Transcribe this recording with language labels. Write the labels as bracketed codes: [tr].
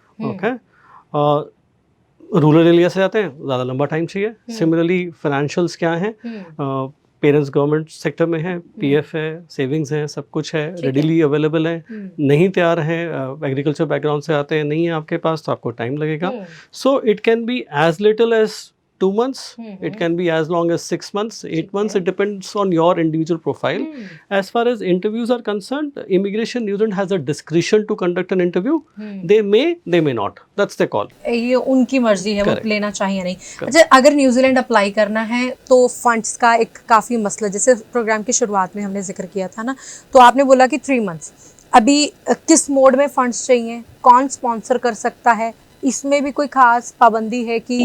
[hi] Okay, rural area से आते हैं, ज़्यादा लंबा टाइम चाहिए. सिमिलरली फाइनेंशियल्स क्या हैं, पेरेंट्स गवर्नमेंट सेक्टर में है, PF है, सेविंग्स है, सब कुछ है, रेडीली अवेलेबल है. नहीं तैयार है, एग्रीकल्चर बैकग्राउंड से आते हैं, नहीं है आपके पास, तो आपको टाइम लगेगा. [en] So it can be as little as 2 months, it can be as long as 6 months, 8 months. It depends on your individual profile. As far as interviews are concerned, Immigration New Zealand has a discretion to conduct an interview. They may not. That's their call. [hi] ये उनकी मर्जी है, वो लेना चाहिए नहीं. अच्छा, अगर न्यूजीलैंड अप्लाई करना है तो फंड्स का एक काफ़ी मसला, जैसे प्रोग्राम की शुरुआत में हमने जिक्र किया था ना, तो आपने बोला कि 3 months. अभी किस मोड में फंड्स चाहिए, कौन स्पॉन्सर कर सकता है, इसमें भी कोई खास पाबंदी है कि?